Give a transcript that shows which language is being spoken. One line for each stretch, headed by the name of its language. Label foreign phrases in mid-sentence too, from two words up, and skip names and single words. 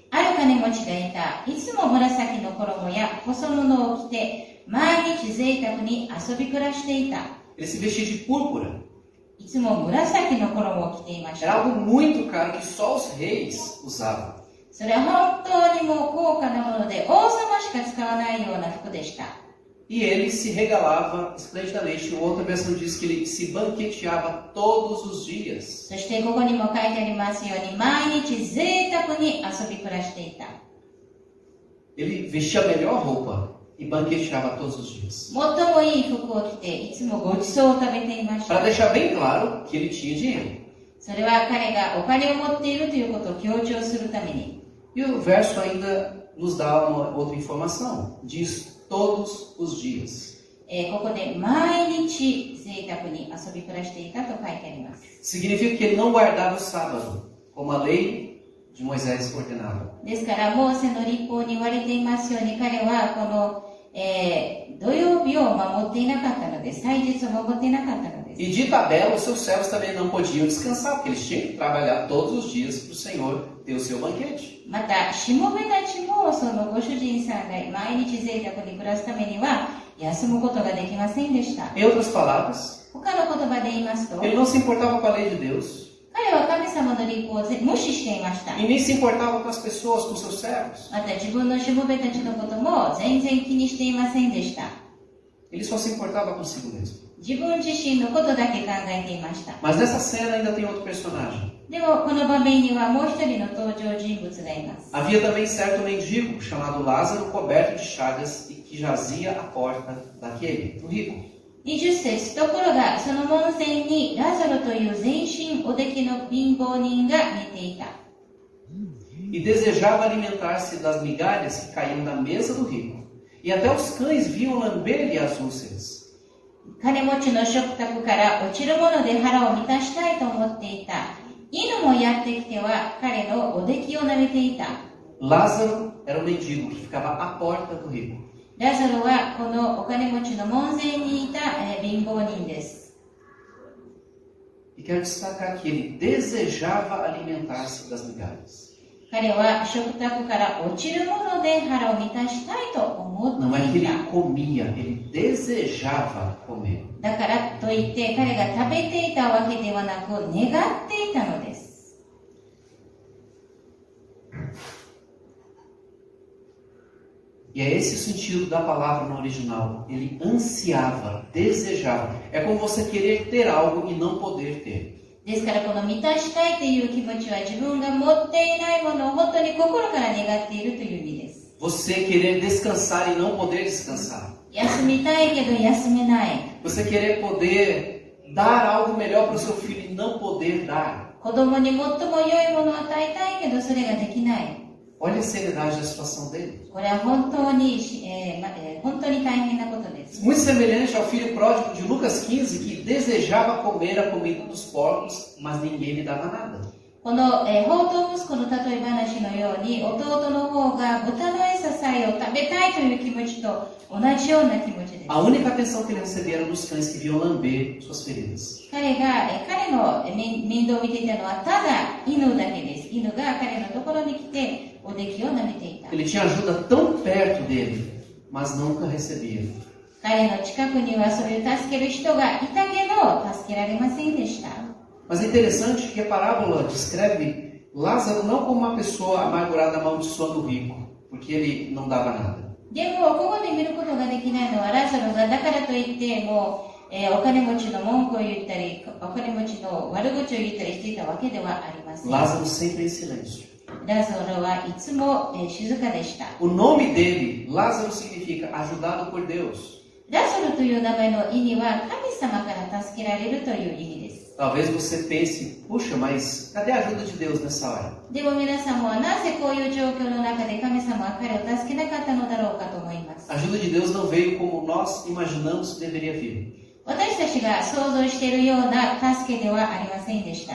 Japanese: ある金持ちがいた。いつも紫の衣や細布を着て、毎日贅沢に遊び暮らしていた。
Portuguese: Ele se vestia de púrpura.
Japanese: いつも紫の衣を着ていまし
Portuguese: Era
Japanese: た。
Portuguese: algo muito caro que só os reis usavam.
Japanese: それは本当にもう高価なもので、王様しか使わないような服でした。
Portuguese: E ele se regalava esplendidamente. Outra versão diz que ele se banqueteava todos os dias.
Japanese: そしてここにも書いてありますように、毎日贅沢に遊び暮らしていた。
Portuguese: Ele vestia a melhor roupa e banqueteava todos os dias.
Japanese: 最もいい服を着て、いつもごちそうを食べていまし
Portuguese: Para
Japanese: た。
Portuguese: deixar bem claro que ele tinha dinheiro.
Japanese: それは彼がお金を持っているということを強調するために。
Portuguese: E o verso ainda nos dá uma outra informação. Diz todos os dias.
Japanese: ここで毎日贅沢に遊び暮らしていたと書いてあります。
Portuguese: Significa que ele não guardava o sábado, como a lei de Moisés ordenava.
Japanese: ですからモーセの律法に言われていますように、彼はこの、土曜日を守っていなかったのです。祭日を守っていなかったのです。
Portuguese: E de tabela, os seus servos também não podiam descansar, porque eles tinham que trabalhar todos os dias para o Senhor ter o seu banquete.
Japanese: またしもべたちもそのご主人さんが毎日贅沢に暮らすためには休むことができませんでした。
Portuguese: Em outras palavras,
Japanese: 他の言葉で言いますと、
Portuguese: ele não se importava com a lei de Deus
Japanese: 彼は神様の律法を無視していました。
Portuguese: e nem se importava com as pessoas, com seus servos.
Japanese: また自分のしもべたちのことも全然気にしていませんでした。
Portuguese: Ele só se importava consigo mesmo.
Japanese: 自分自身のことだけ考えていました。
Portuguese: Mas nessa cena ainda tem outro personagem.
Japanese: でもこの場面にはもう一人の登場人物がいます。
Portuguese: Havia também certo mendigo chamado Lázaro, coberto de chagas e que jazia à porta daquele, do rico.
Japanese: 20 節、ところがその門前にラザロという全身おできの貧乏人が寝ていた。
Portuguese: E desejava alimentar-se das migalhas que caíam da mesa do rico. E até os cães vinham lamber-lhe as úlceras.
Japanese: 金持ちの食卓から落ちるもので腹を満たしたいと思っていた。犬もやってきては彼のおできを舐めていた。
Portuguese: Lázaro era um mendigo que ficava à porta do rico.
Japanese: ラザロはこのお金持ちの門前にいた、貧乏人です。
Portuguese: E quero destacar que ele desejava alimentar-se das migalhas.
Japanese: 彼は食卓から落ちるもので腹を満たしたいと思
Portuguese: Não
Japanese: っ
Portuguese: é que
Japanese: てい
Portuguese: ele
Japanese: た。
Portuguese: comia, ele desejava comer.
Japanese: だからといって彼が食べていたわけではなく願っていたのです。
Portuguese: E é esse o sentido da palavra no original. Ele ansiava, desejava. É como você querer ter algo e não poder ter.
Japanese: ですからこの満たしたいという気持ちは自分が持っていないものを本当に心から願っているという意味です。
Portuguese: Você querer descansar e não poder descansar.
Japanese: 休みたいけど休めない。
Portuguese: Você querer poder dar algo melhor para o seu filho e não poder dar.
Japanese: 子供に最も良いものを与えたいけどそれができない。
Portuguese: Olha a seriedade da situação dele.
Japanese: これは本当に大変なことです。
Portuguese: Muito semelhante ao filho pródigo de Lucas 15, que desejava comer a comida dos porcos, mas ninguém lhe dava nada.
Japanese: この、放蕩息子の例え話のように弟の方が豚の餌さえを食べたいという気持ちと同じような気持ちです。
Portuguese: A única atenção que ele recebia era dos cães que vinham lamber suas feridas.
Japanese: 彼の面倒を見ていたのはただ犬だけです。犬が彼のところに来ておできを舐めていた。
Portuguese: Ele tinha ajuda tão perto dele, mas nunca recebia.
Japanese: 彼の近くにはそれを助ける人がいたけど助けられませんでした。
Portuguese: Mas é interessante que a parábola descreve Lázaro não como uma pessoa amargurada amaldiçoando o rico, porque ele não dava nada.
Japanese: でもここで見ることができないのはラザロがだからといってもう、お金持ちの文句を言ったりお金持ちの悪口を言ったりしていたわけではありません。
Portuguese: Lázaro sempre em silêncio.
Japanese: ラザロはいつも、静かでした。
Portuguese: O nome dele, Lázaro, significa ajudado por Deus.
Japanese: ラザロという名前の意味は神様から助けられるという意味です。
Portuguese: Talvez você pense, puxa, mas cadê a ajuda de Deus nessa hora?
Japanese: でも皆さんはなぜこういう状況の中で神様は彼を助けなかったのだろうかと思います。
Portuguese: A ajuda de Deus não veio como nós imaginamos que deveria vir.
Japanese: 私たちが想像しているような助けではありませんでした。